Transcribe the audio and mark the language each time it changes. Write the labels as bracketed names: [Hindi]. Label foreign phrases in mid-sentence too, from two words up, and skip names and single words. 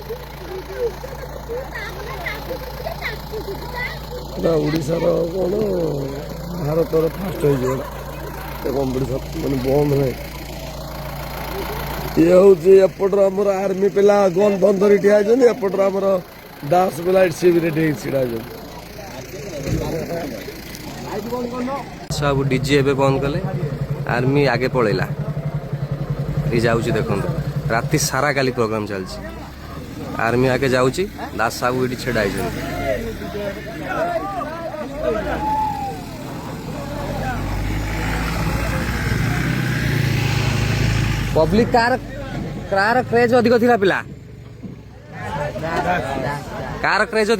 [Odia] ଏଇଟା ଓଡ଼ିଶାର କ'ଣ ଭାରତର ଫାଷ୍ଟ ହେଇଯିବ କମ୍ପିଟିସନ୍, ମାନେ ବନ୍ଦ ନାହିଁ। ଇଏ ହେଉଛି ଏପଟର ଆମର ଆର୍ମି ପିଲା ଗନ୍ ଫନ୍ ଧରି ଠିଆ ହେଇଛନ୍ତି। ଏପଟର ଆମର ଦାସ ପିଲା ସିଏ ବି ରେଡି ହେଇକି ଛିଡ଼ା ହେଇଛନ୍ତି। ସବୁ ଡିଜେ ଏବେ ବନ୍ଦ କଲେ ଆର୍ମି ଆଗେ ପଳେଲା ଏ ଯାଉଛି ଦେଖନ୍ତୁ ରାତି ସାରା କାଲି ପ୍ରୋଗ୍ରାମ ଚାଲିଛି ଆର୍ମି ଆଗେ ଯାଉଛି ଦାସ ସାହେବ ଏଠି ଛିଡ଼ା ଆଇଛନ୍ ପବ୍ଲିକ କାର କାର କ୍ରେଜ ଅଧିକ ଥିଲା ପିଲା କାର କ୍ରେଜ ଅଧିକ ଥିଲା पिला कार क्रेज अधिक थिला